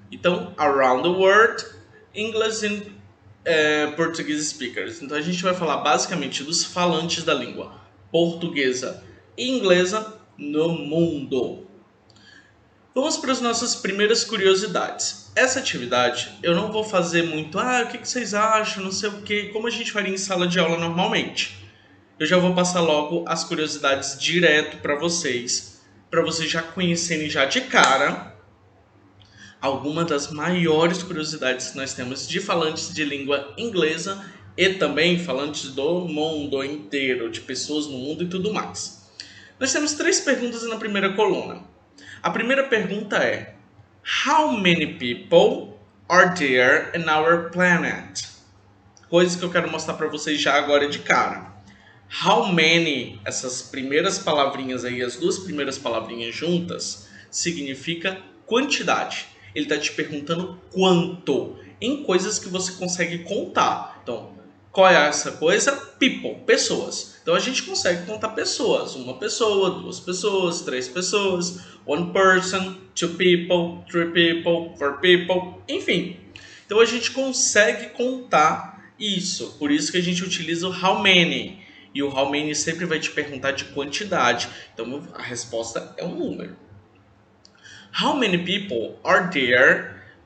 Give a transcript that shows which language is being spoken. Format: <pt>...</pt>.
<en>Então, around the world, English and Portuguese speakers.</en> <pt>Então a gente vai falar basicamente dos falantes da língua portuguesa e inglesa no mundo. Vamos para as nossas primeiras curiosidades. Essa atividade eu não vou fazer muito, o que vocês acham, não sei o que, como a gente faria em sala de aula normalmente. Eu já vou passar logo as curiosidades direto para vocês já conhecerem já de cara algumas das maiores curiosidades que nós temos de falantes de língua inglesa e também falantes do mundo inteiro, de pessoas no mundo e tudo mais. Nós temos 3 perguntas na primeira coluna. A primeira pergunta é:</pt> <en>How many people are there in our planet?</en> <pt>Coisas que eu quero mostrar para vocês já agora de cara. How many, essas primeiras palavrinhas aí, as 2 primeiras palavrinhas juntas, significa quantidade. Ele está te perguntando quanto, em coisas que você consegue contar. Então, qual é essa coisa? People, pessoas. Então a gente consegue contar pessoas. 1 pessoa, 2 pessoas, 3 pessoas,</pt> <en>1 person, 2 people, 3 people, 4 people,</en> <pt>enfim. Então a gente consegue contar isso. Por isso que a gente utiliza o how many. E o how many sempre vai te perguntar de quantidade. Então a resposta é um número.</pt> <en>How many people are there?</en>